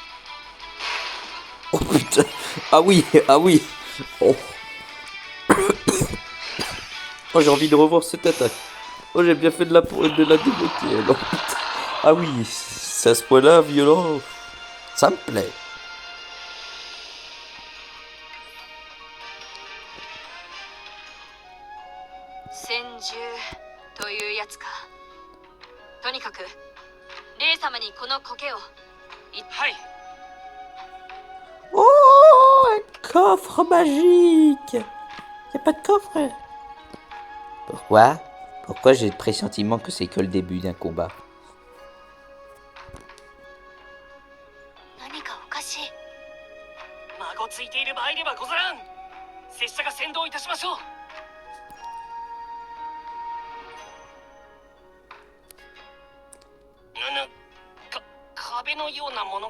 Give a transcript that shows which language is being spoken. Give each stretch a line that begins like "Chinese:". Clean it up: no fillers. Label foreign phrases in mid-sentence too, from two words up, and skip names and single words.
French: Oh putain. Ah oui, ah oui. Oh. Oh, j'ai envie de revoir cette attaque. Oh, j'ai bien fait de la débloquer. Non. Ah oui, c'est à ce point-là violent. Ça me plaît.
Japanese: 戦獣というやつか。とにかくレイ様にこの苔を。はい。
French: Oh, un coffre magique. Y a pas de coffre. Pourquoi? Pourquoi j'ai le pressentiment que c'est que le début d'un combat?
Japanese: 何かおかしい。孫ついている場合ではござらん。拙者が先導いたしましょう。壁のようなものが。